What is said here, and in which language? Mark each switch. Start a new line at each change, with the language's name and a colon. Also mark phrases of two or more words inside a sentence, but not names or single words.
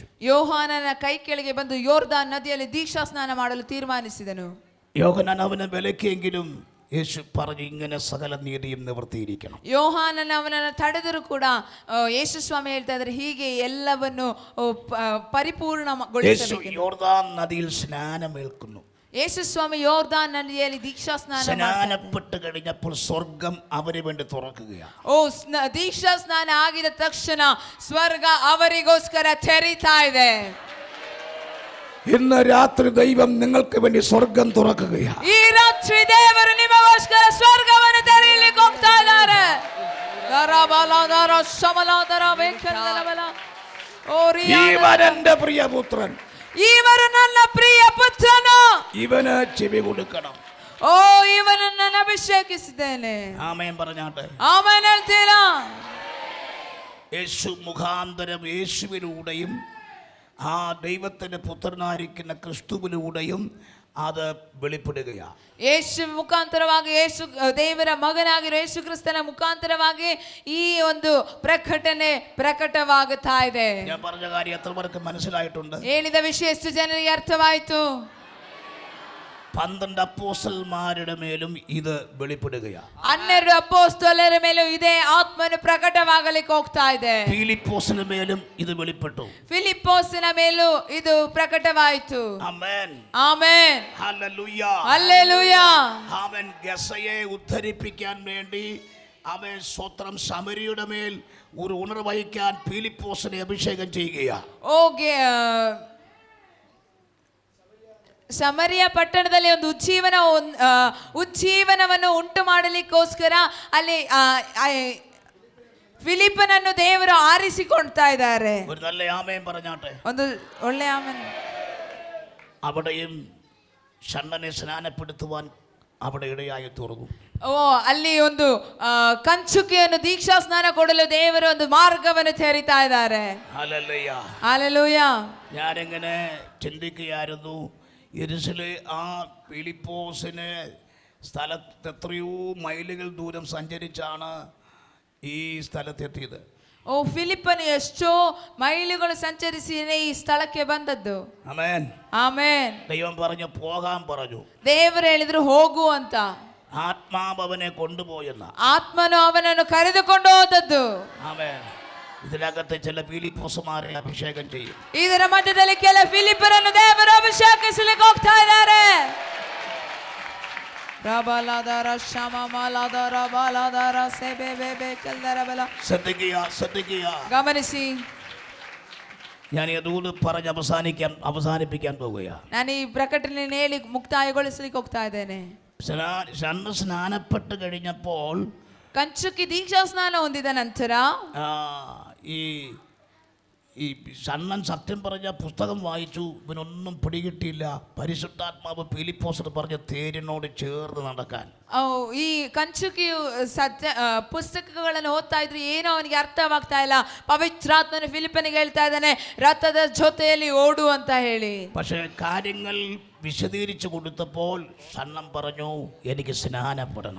Kannada: ಯೋಹಾನನ ಕೈ ಕೆಳಗೆ ಬಂದು ಯೋರ್ದಾನ್ ನದಿಯಲ್ಲಿ ದೀಕ್ಷಾ ಸ್ನಾನ ಮಾಡಲು ತೀರ್ಮಾನಿಸಿದನು.
Malayalam: യോഹന്നാൻ അവനെ വിലക്കിയെങ്കിലും യേശു പറഞ്ഞു, ഇങ്ങനെ സകല നീതിയും നിവർത്തിയിരിക്കണം.
Kannada: ಯೋಹಾನನ ಅವನನ್ನು ತಡೆದರೂ ಕೂಡ ಯೇಸು ಸ್ವಾಮಿ ಹೇಳ್ತಾ ಇದ್ದಾರೆ, ಹೀಗೆ ಎಲ್ಲವನ್ನು ಪರಿಪೂರ್ಣಗೊಳಿಸಬೇಕು.
Malayalam: യോർദാൻ നദിയിൽ സ്നാനമേൽക്കുന്നു.
Kannada: ಯೇಸು ಸ್ವಾಮಿ ಯೋರ್ದಾನ್ ನದಿಯಲ್ಲಿ ದೀಕ್ಷಾ
Malayalam: ಸ್ನಾನപ്പെട്ട് കഴിഞ്ഞപ്പോൾ സ്വർഗം അവന് വേണ്ടി തുറക്കുകയാണ്.
Kannada: ದೀಕ್ಷಾ ಸ್ನಾನ ಆಗಿದ ತಕ್ಷಣ ಸ್ವರ್ಗ ಅವರಿಗೋಸ್ಕರ ತೆರೀತಾ ಇದೆ.
Malayalam: ഇന്ന് രാത്രി ദൈവം നിങ്ങൾക്ക് വേണ്ടി സ്വർഗം തുറക്കുകയാണ്.
Kannada: ಈ ರಾತ್ರಿ ದೇವರು ನಿಮಗೋಸ್ಕರ ಸ್ವರ್ಗವನ್ನು ತೆರೆಯಲಿಕ್ಕೆ ಹೋಗ್ತಾ ಇದ್ದಾರೆ.
Malayalam: ഇവൻ എൻ്റെ പ്രിയപുത്രൻ,
Kannada: ಇವರು ನನ್ನ ಪ್ರಿಯ ಪುತ್ರನು,
Malayalam: ಇವನ ചെവി കൊടുക്കണം.
Kannada: ಇವನನ್ನು ನಾನು ಅಭಿಷೇಕಿಸಿದ್ದೇನೆ.
Malayalam: ആമേൻ പറഞ്ഞാട്ടെ.
Kannada: ಆಮೆನ್ ಹೇಳ್ತೀರಾ?
Malayalam: യേശു മുഖാന്തരം യേശുവിലൂടെയും ആ ദൈവത്തിന്റെ പുത്രനായിരിക്കുന്ന ക്രിസ്തുവിലൂടെയും അത് വെളിപ്പെടുകയാണ്.
Kannada: ಯೇಸು ಮುಖಾಂತರವಾಗಿ, ಯೇಸು ದೇವರ ಮಗನಾಗಿರೋ ಯೇಸು ಕ್ರಿಸ್ತನ ಮುಖಾಂತರವಾಗಿ ಈ ಒಂದು ಪ್ರಕಟಣೆ ಪ್ರಕಟವಾಗುತ್ತಾ ಇದೆ.
Malayalam: ഞാൻ പറഞ്ഞ കാര്യം എത്ര പേർക്ക് മനസ്സിലായിട്ടുണ്ട്?
Kannada: ಹೇಳಿದ ವಿಷಯ ಎಷ್ಟು ಜನರಿಗೆ ಅರ್ಥವಾಯಿತು?
Malayalam: 12 അപ്പോസ്തലന്മാരുടെ മേലും ഇത് വെളിപ്പെടുകയാണ്.
Kannada: 12 ಅಪೊಸ್ತಲರ ಮೇಲೂ ಇದೇ ಆತ್ಮನು ಪ್ರಕಟವಾಗಲಿಕ್ಕೆ ಹೋಗ್ತಾ ಇದೆ.
Malayalam: ഫിലിപ്പോസിന്റെ മേലും ഇത് വെളിപ്പെട്ടു.
Kannada: ಫಿಲಿಪ್ಪೋಸಿನ ಮೇಲೂ ಇದು ಪ್ರಕಟವಾಯಿತು.
Malayalam: ആമേൻ
Kannada: ಆಮೆನ್.
Malayalam: ഹല്ലേലൂയ ഹല്ലേലൂയ. അവൻ ഗസയെ ഉദ്ധരിപ്പിക്കാൻ വേണ്ടി അവൻ സ്വത്രം സമരിയുടെ മേൽ ഒരു ഉണർവഹിക്കാൻ ഫിലിപ്പോസിനെ അഭിഷേകം ചെയ്യുകയാണ്.
Kannada: ಸಮರಿಯ ಪಟ್ಟಣದಲ್ಲಿ ಒಂದು ಉಜ್ಜೀವನವನ್ನು ಉಂಟು ಮಾಡಲಿಕ್ಕೋಸ್ಕರ ಅಲ್ಲಿ ಫಿಲಿಪ್ಪನನ್ನು ದೇವರು ಆರಿಸಿಕೊಳ್ತಾ ಇದ್ದಾರೆ.
Malayalam: ഒരു നല്ല ആമേൻ പറഞ്ഞാട്ടെ.
Kannada: ಒಂದು ಒಳ್ಳೆ ಆಮೆನ್.
Malayalam: അവിടെയും ഷണ്ണനെ സ്നാനപ്പെടുത്തുവാൻ അവിടെ ഇടയായി തീർന്നു.
Kannada: ಅಲ್ಲಿ ಒಂದು ಕಂಚುಕಿಯನ್ನು ದೀಕ್ಷಾ ಸ್ನಾನ ಕೊಡಲು ದೇವರು ಒಂದು ಮಾರ್ಗವನ್ನು ತೆರೀತಾ ಇದ್ದಾರೆ.
Malayalam: ഹല്ലേലൂയ. ഹല്ലേലൂയ. ഞാനെങ്ങനെ ചിന്തിക്കുകയായിരുന്നു, യെരുശലേം ആ ഫിലിപ്പോസിന് സ്ഥലത്ത് എത്രയോ മൈലുകൾ ദൂരം സഞ്ചരിച്ചാണ് ഈ സ്ഥലത്തെത്തിയത്.
Kannada: ಫಿಲಿಪ್ಪನು ಎಷ್ಟೋ ಮೈಲುಗಳು ಸಂಚರಿಸಿ ಈ ಸ್ಥಳಕ್ಕೆ ಬಂದದ್ದು.
Malayalam: ആമേൻ.
Kannada: ಆಮೆನ್.
Malayalam: ദൈവം പറഞ്ഞു, പോകാൻ പറഞ്ഞു.
Kannada: ದೇವರು ಹೇಳಿದ್ರು ಹೋಗು ಅಂತ.
Malayalam: ആത്മാവ് അവനെ കൊണ്ടുപോയെന്ന.
Kannada: ಆತ್ಮನು ಅವನನ್ನು ಕರೆದುಕೊಂಡು ಹೋದದ್ದು.
Malayalam: ആമേൻ. ഇതിനകത്ത് ചില ഫിലിപ്പോസുമാരെ അഭിഷേകം ചെയ്യും.
Kannada: ಇದರ ಮಧ್ಯದಲ್ಲಿ ಕೆಲ ಫಿಲಿಪ್ಪರನ್ನು ದೇವರು ಅಭಿಷೇಕಿಸಲಿಕ್ಕೆ ಹೋಗ್ತಾ ಇದ್ದಾರೆ. ಗಮನಿಸಿ,
Malayalam: ഞാൻ ഇതോട് പറഞ്ഞ് അവസാനിപ്പിക്കാൻ പോവുകയാണ്.
Kannada: ನಾನು ಈ ಪ್ರಕಟಣೆಯನ್ನು ಹೇಳಿ ಮುಕ್ತಾಯಗೊಳಿಸಲಿಕ್ಕೆ ಹೋಗ್ತಾ ಇದ್ದೇನೆ.
Malayalam: സ്നാനപ്പെട്ട് കഴിഞ്ഞപ്പോൾ
Kannada: ಕಂಚುಕಿ ದೀಕ್ಷಾ ಸ್ನಾನ ಹೊಂದಿದ ನಂತರ
Malayalam: ഈ ഈ ഷണ്ണൻ സത്യം പറഞ്ഞ പുസ്തകം വായിച്ചു, ഇവനൊന്നും പിടികിട്ടിയില്ല. പരിശുദ്ധാത്മാവ് ഫിലിപ്പോസിന് പറഞ്ഞ തേരിനോട് ചേർന്ന് നടക്കാൻ.
Kannada: ಈ ಕಂಚುಕಿಯು ಸತ್ಯ ಪುಸ್ತಕಗಳನ್ನು ಓದ್ತಾ ಇದ್ರು, ಏನೋ ಅವನಿಗೆ ಅರ್ಥವಾಗ್ತಾ ಇಲ್ಲ. ಪವಿತ್ರಾತ್ಮನ ಫಿಲಿಪ್ಪನಿಗೆ ಹೇಳ್ತಾ ಇದ್ದಾನೆ, ರಥದ ಜೊತೆಯಲ್ಲಿ ಓಡು ಅಂತ ಹೇಳಿ.
Malayalam: പക്ഷേ കാര്യങ്ങൾ വിശദീകരിച്ചു കൊടുത്തപ്പോൾ ഷണ്ണം പറഞ്ഞു, എനിക്ക് സ്നാനപ്പെടണം.